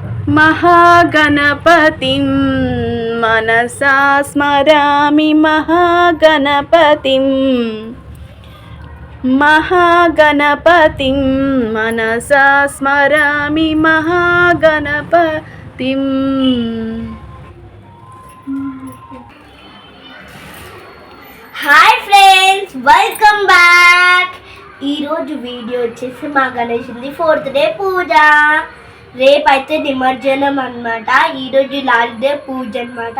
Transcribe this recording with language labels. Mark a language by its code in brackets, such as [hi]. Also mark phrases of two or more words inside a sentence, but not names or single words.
[sa] महागणपतिं मनसा स्मरामि महागणपतिं महागणपतिं मनसा स्मरामि महागणपतिं. [en] Hi friends, welcome back. [te] ఈరోజు వీడియో వచ్చేసి మా గణేశుడి [en] 4th day [te] పూజ. రేపైతే నిమజ్జనం అనమాట. ఈరోజు [en] last day [te] పూజ అనమాట.